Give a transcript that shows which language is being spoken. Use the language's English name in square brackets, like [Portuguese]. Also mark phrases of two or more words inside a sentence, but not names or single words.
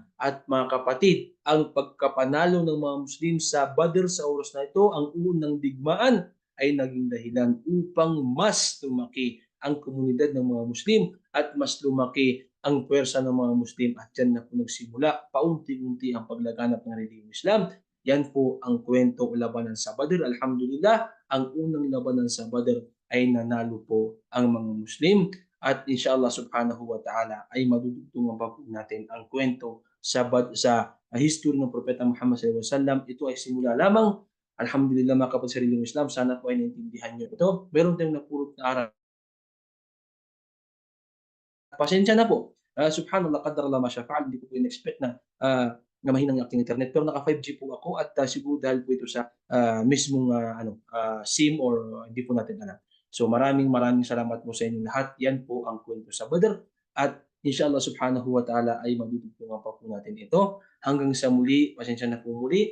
[Filipino] At mga kapatid, ang pagkapanalo ng mga Muslim sa Badr sa oras na ito, ang unang digmaan ay naging dahilan upang mas lumaki ang komunidad ng mga Muslim at mas lumaki ang puwersa ng mga Muslim at dyan na po nagsimula paunti-unti ang paglaganap ng relihiyong Islam. Yan po ang kwento labanan sa Badr. Alhamdulillah, ang unang labanan sa Badr ay nanalo po ang mga Muslim at [Arabic] إن شاء الله سبحانه وتعالى [Filipino] ay madudugtungan pa po natin ang kwento sa history ng Propeta Muhammad [Arabic] صلى الله عليه وسلم. [Filipino] Ito ay simula lamang. Alhamdulillah mga kapatid sa relihiyong Islam, sana po ay naintindihan niyo ito. Meron tayong napulot na aral. Pasensya na po. [Arabic] سبحان الله، قدر الله ما شاء فعل. [Filipino] Hindi ko po in-expect na mahina ang aking internet. Pero naka 5G po ako at siguro dahil po ito sa mismong SIM or hindi po natin alam. So maraming maraming salamat po sa inyong lahat. Yan po ang kwento sa Badr at [Arabic] إن شاء الله سبحانه وتعالى [Filipino] ay madudugtungan pa po natin ito. Hanggang sa muli, pasensya na po muli.